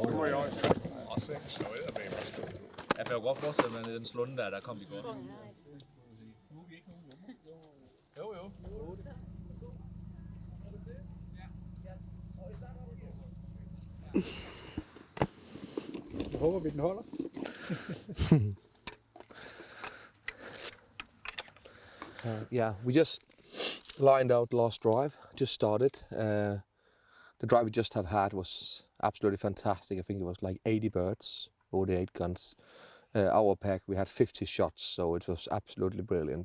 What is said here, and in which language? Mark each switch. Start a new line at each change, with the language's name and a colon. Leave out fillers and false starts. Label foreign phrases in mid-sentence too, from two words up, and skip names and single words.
Danish: Jeg kan jo godt forestille mig, at den slunde der kom i går. Jo. Jeg håber, vi den holder.
English: Yeah, we just lined out the last drive, just started. The drive we just have had was absolutely fantastic. I think it was like 80 birds, 48 guns. Our pack, we had 50 shots, so it was absolutely brilliant.